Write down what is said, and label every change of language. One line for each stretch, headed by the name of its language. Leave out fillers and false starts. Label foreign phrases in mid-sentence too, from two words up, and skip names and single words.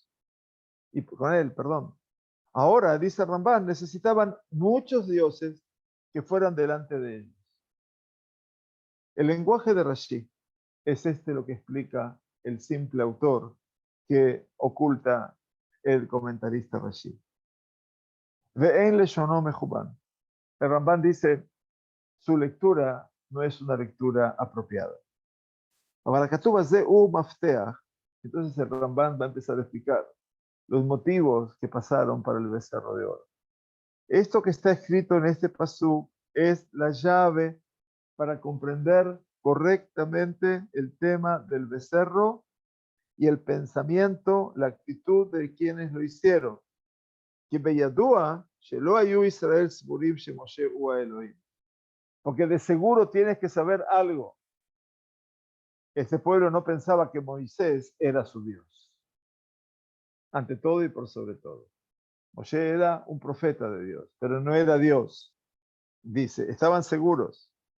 Spanish: Y con él, perdón. Ahora, dice Rambam, necesitaban muchos dioses que fueran delante de ellos. El lenguaje de Rashi es lo que explica el simple autor que oculta el comentarista Rashi.
Hebrew: ואין לשונו מכוון.
Spanish: El Ramban dice, su lectura no es una lectura apropiada. Entonces el Ramban va a empezar a explicar los motivos que pasaron para el becerro de oro. Esto que está escrito en este pasú es la llave para comprender correctamente el tema del becerro y el pensamiento, la actitud de quienes lo hicieron.
Hebrew: כי בידוע שלא היו ישראל סבורים שמשה הוא אלהים.
Spanish: Porque de seguro tienes que saber algo. Este pueblo no pensaba que Moisés era su Dios. Ante todo y por sobre todo. Moshe era un profeta de Dios, pero no era Dios. Dice, estaban seguros.